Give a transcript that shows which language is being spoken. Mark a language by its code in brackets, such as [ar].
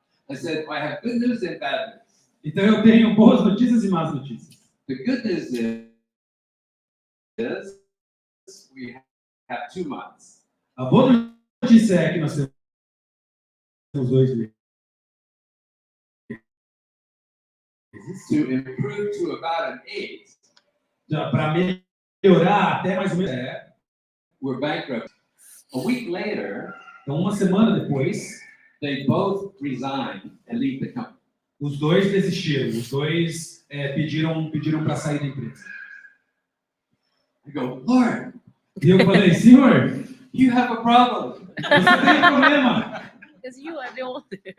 [en] I said I have good news and bad news. [pt] Então eu tenho boas notícias e más notícias. [en] The good news is we have 2 months. [pt] A boa notícia é que nós temos 2 meses. [en] To improve to about an 8. [pt] Para melhorar até mais ou menos. [en] We're bankrupt. A week later, [pt] Então, uma semana depois, [en] they both resign and leave the company. [pt] os dois desistiram. Os dois pediram para sair da empresa. [en] I go, Lord, [pt] E eu falei, Senhor, [en] you have a problem. [pt] você tem problema. [en] Because you are the older.